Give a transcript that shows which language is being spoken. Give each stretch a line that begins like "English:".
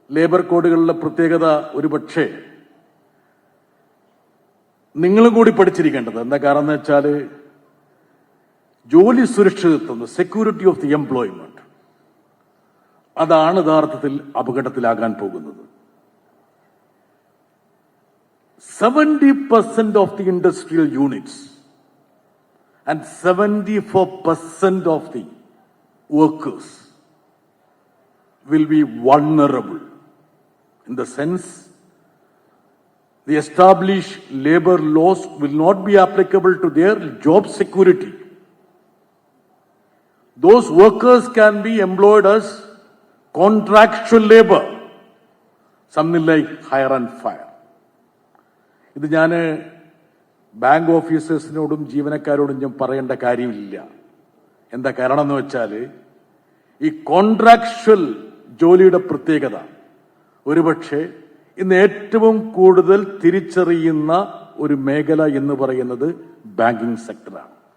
Malayalam: Labour കോഡുകളിലെ പ്രത്യേകത ഒരുപക്ഷെ നിങ്ങളും കൂടി പഠിച്ചിരിക്കേണ്ടത് എന്താ കാരണം എന്ന് വെച്ചാൽ ജോലി സുരക്ഷിതത്വം,
English: security of the employment,
Malayalam: അതാണ് യഥാർത്ഥത്തിൽ അപകടത്തിലാകാൻ പോകുന്നത്.
English: 70% of the industrial units and 74% of the workers will be vulnerable in the sense the established labor laws will not be applicable to their job security. Those workers can be employed as contractual labor, something like hire and fire.
Malayalam: ഇത് ഞാൻ bank ഓഫീസേഴ്സിനോടും ജീവനക്കാരോടും ഞാൻ പറയേണ്ട കാര്യമില്ല. എന്താ കാരണം എന്ന് വെച്ചാൽ ഈ കോൺട്രാക്ച്വൽ ജോലിയുടെ പ്രത്യേകത ഒരുപക്ഷെ ഇന്ന് ഏറ്റവും കൂടുതൽ തിരിച്ചറിയുന്ന ഒരു മേഖല എന്ന് പറയുന്നത് ബാങ്കിംഗ് സെക്ടറാണ്.